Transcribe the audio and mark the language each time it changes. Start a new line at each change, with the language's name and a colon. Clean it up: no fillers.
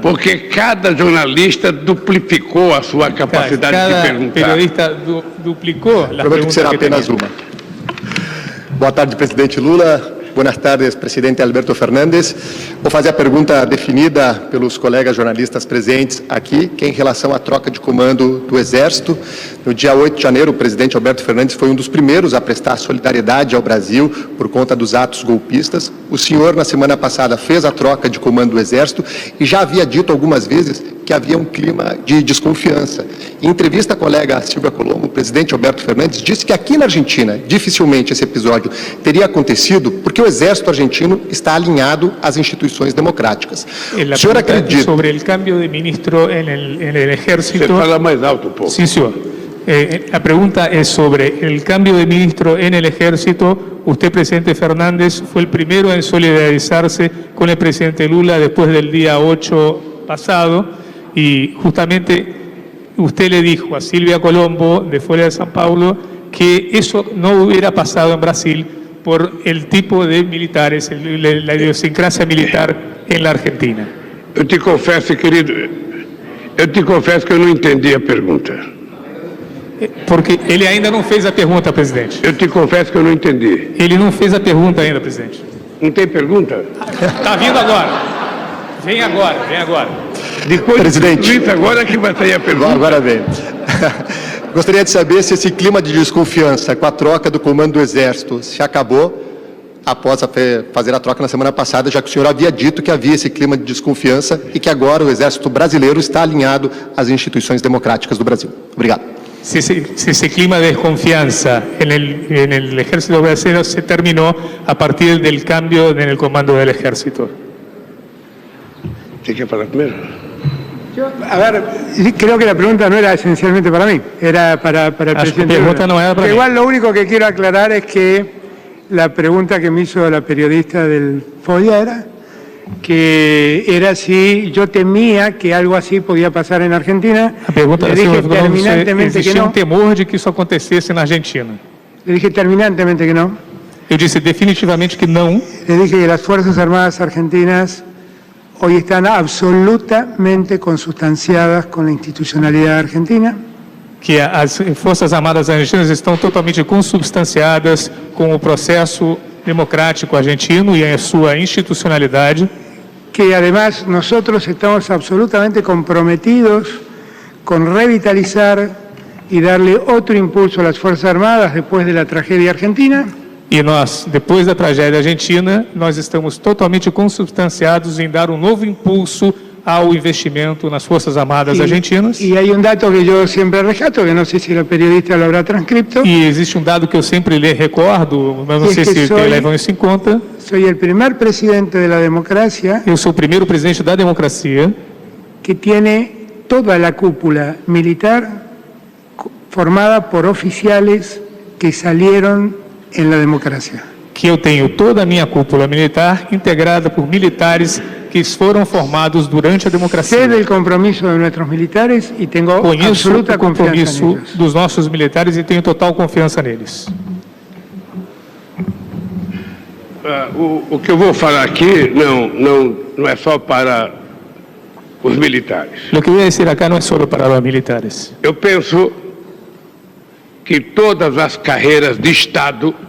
Portuguese: porque cada jornalista duplicou a sua capacidade de
Spanish: Cada
Portuguese: perguntar.
Spanish: periodista duplicó las
Portuguese: Prometo que será
Spanish: preguntas que
Portuguese: apenas
Spanish: tenía.
Portuguese: uma. Boa tarde, presidente Lula. Boas tardes, presidente Alberto Fernandes. Vou fazer a pergunta definida pelos colegas jornalistas presentes aqui, que é em relação à troca de comando do Exército. No dia 8 de janeiro, o presidente Alberto Fernandes foi um dos primeiros a prestar solidariedade ao Brasil por conta dos atos golpistas. O senhor, na semana passada, fez a troca de comando do Exército e já havia dito algumas vezes que havia um clima de desconfiança. Em entrevista à colega Silvia Colombo, o presidente Alberto Fernandes disse que aqui na Argentina, dificilmente esse episódio teria acontecido porque o Exército argentino está alinhado às instituições democráticas.
Spanish: La
Portuguese: O senhor
Spanish: pregunta es
Portuguese: acredita?
Spanish: sobre el cambio de ministro en el
Portuguese: Você
Spanish: ejército.
Portuguese: fala mais alto um pouco.
Spanish: Sí, señor. La pregunta es sobre el cambio de ministro en el ejército. usted, presidente Fernández, fue el primero en solidarizarse con el presidente Lula después del día 8 pasado, y justamente usted le dijo a Silvia Colombo de Folha de São Paulo que eso no hubiera pasado en Brasil por el tipo de militares, la idiosincrasia militar en la Argentina.
Portuguese: Eu te confesso, querido, que eu não entendi a pergunta. Porque ele ainda não fez a pergunta, presidente. Eu te confesso que eu não entendi. Ele não fez a pergunta ainda, presidente. Não tem pergunta? Está vindo agora. Vem agora, vem agora. Depois Presidente. disso, agora que vai sair a pergunta. Agora vem. Gostaria de saber se esse clima de desconfiança com a troca do comando do Exército se acabou após fazer a troca na semana passada, já que o senhor havia dito que havia esse clima de desconfiança e que agora o Exército brasileiro está alinhado às instituições democráticas do Brasil. Obrigado.
Spanish: Si ese clima de desconfianza en el ejército brasileño se terminó a partir del cambio en el comando del ejército. ¿Tiene que hablar primero? A ver, creo que la pregunta no era esencialmente para mí, era para el presidente. No era para mí. Igual lo único que quiero aclarar es que la pregunta que me hizo la periodista del Folia era si yo temía que algo así podía pasar en Argentina.
Portuguese: A pergunta
Spanish: le dije terminantemente que
Portuguese: existia
Spanish: no.
Portuguese: temor de que isso acontecesse na Argentina.
Spanish: Le dije terminantemente que no.
Portuguese: Eu disse definitivamente que não.
Spanish: Le dije que las Fuerzas Armadas Argentinas hoy están absolutamente consustanciadas con la institucionalidad argentina.
Portuguese: Que as Forças Armadas Argentinas estão totalmente consubstanciadas com o processo democrático argentino e a sua institucionalidade.
Spanish: Que además nosotros estamos absolutamente comprometidos con revitalizar y darle otro impulso a las Fuerzas Armadas después de la tragedia argentina.
Portuguese: E nós, depois da tragédia argentina, nós estamos totalmente consubstanciados em dar um novo impulso ao investimento nas Forças Armadas Argentinas.
Spanish: Y hay un dato que yo siempre rescato, que no sé si la periodista lo habrá transcripto.
Portuguese: E existe um dado que eu sempre lhe recordo, mas não sei se levam isso em conta.
Spanish: Soy el primer presidente de la democracia.
Portuguese: Eu sou o primeiro presidente da democracia
Spanish: que tiene toda la cúpula militar formada por oficiales que salieron en la democracia.
Portuguese: Que eu tenho toda a minha cúpula militar integrada por militares que foram formados durante a democracia.
Spanish: Sé del compromiso de nuestros militares y tengo absoluta
Portuguese: o compromisso
Spanish: confianza en ellos.
Portuguese: dos nossos militares e tenho total confiança neles. O que eu vou falar aqui não é só para os militares. O que eu vou dizer aqui não é só para os militares. Eu penso que todas as carreiras de Estado,